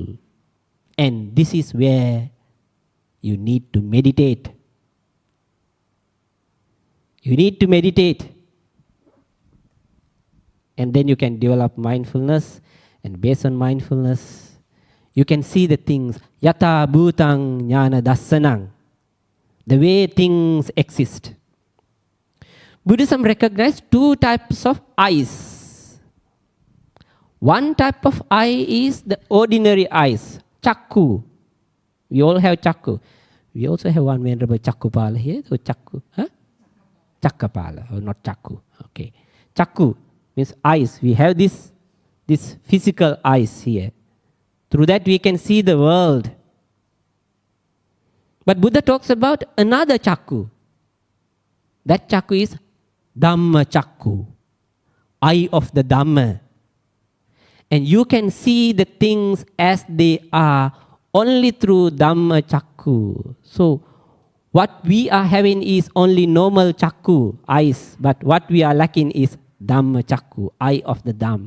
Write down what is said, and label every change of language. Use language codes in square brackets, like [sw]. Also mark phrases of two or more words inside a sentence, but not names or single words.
[en] And this is where you need to meditate. You need to meditate. And then you can develop mindfulness. And based on mindfulness, you can see the things. [pi] Yata bhutang jnana dassanang. [en] The way things exist. Buddhism recognizes 2 types of eyes. One type of eye is the ordinary eyes, chakku. We all have chakku. We also have one venerable chakkupala here. So chakku, huh? Chakkapala, or not chakku. Okay, chakku means eyes. We have this physical eyes here. Through that we can see the world. But Buddha talks about another chakku. That chakku is [pi] Dhamma chakku, [en] eye of the Dhamma. And you can see the things as they are only through [pi] Dhamma chakku. [en] So what we are having is only normal chakku, eyes. But what we are lacking is [pi] Dhamma chakku, [en] eye of the Dhamma.